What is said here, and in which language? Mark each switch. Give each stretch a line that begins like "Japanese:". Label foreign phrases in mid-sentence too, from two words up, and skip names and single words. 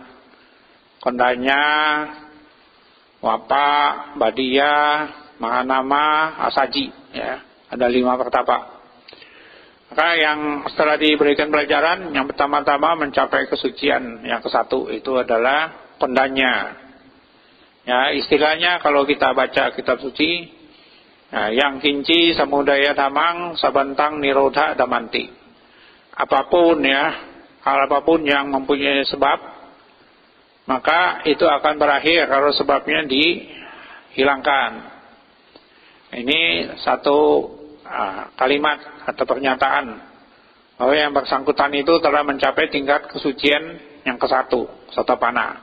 Indonesian: Kondanya, Wapa, Badiya, Mahanama, Asaji, ya, ada 5 pertapa. Maka yang setelah diberikan pelajaran, yang pertama-tama mencapai kesucian, yang ke-1 itu adalah Kondanya. Ya, istilahnya kalau kita baca kitab suci, ya,
Pali: yang kinci samudaya damang sabantang nirodha damanti.
Indonesian: Apapun, ya, hal apapun yang mempunyai sebab, maka itu akan berakhir kalau sebabnya dihilangkan. Ini satu kalimat atau pernyataan bahwa yang bersangkutan itu telah mencapai tingkat kesucian yang ke-1, Sotapanna.